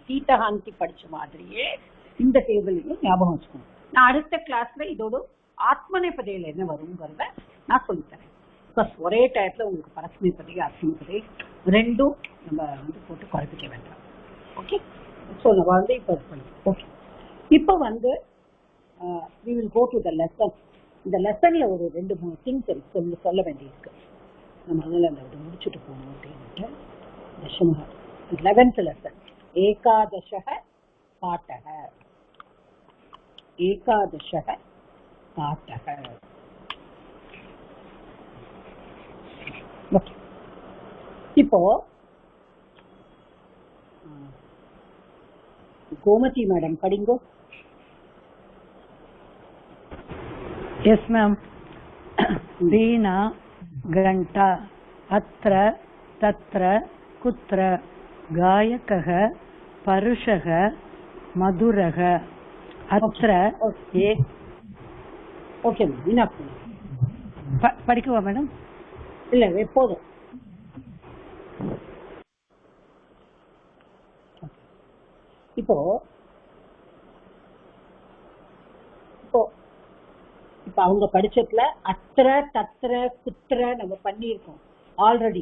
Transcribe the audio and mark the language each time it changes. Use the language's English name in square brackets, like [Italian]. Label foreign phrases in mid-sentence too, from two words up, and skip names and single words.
[Tamil] தீட்டஹாந்தி படிச்ச மாதிரியே இந்த டேபிளையும் ஞாபகம் வச்சுக்கணும். நான் அடுத்த கிளாஸ்ல இதோட ஆத்மநேபதியில என்ன வருங்கிறத நான் சொல்லித்தரேன். பிகாஸ் ஒரே டயத்துல உங்களுக்கு பரஸ்மேபதி ஆத்மநேபதி ரெண்டும் நம்ம வந்து போட்டு குறைப்பிக்க வேண்டாம். [English] Okay, so [Tamil] நம்ம வந்து இப்போ [English] ஓகே, [Tamil] இப்போ வந்து [English] we will go to the lesson. [Tamil] இந்த லெசன்ல ஒரு 2-3 திங்ஸ் சொல்ல வேண்டியிருக்கு. நம்ம அதனால அந்த முடிச்சுட்டு போகணும் அப்படின்ட்டு. தசம 11th லெசன் [Sanskrit] एकादशः पाठः एकादशः पाठः. [Tamil] இப்போ கோமதி மேடம் படிங்கோ. [English] Yes ma'am. [Sanskrit] वीणा घंटा अत्र तत्र कुत्र गायकः परुषः मधुरः अत्र एक. [Tamil] ஓகே வீணா படிக்கவா மேடம்? இல்ல எப்போதும். இப்போ இப்போ இப்ப அவங்க படிச்சதுல [Sanskrit] अत्र तत्र कुत्र [Tamil] நம்ம பண்ணியிருக்கோம் ஆல்ரெடி.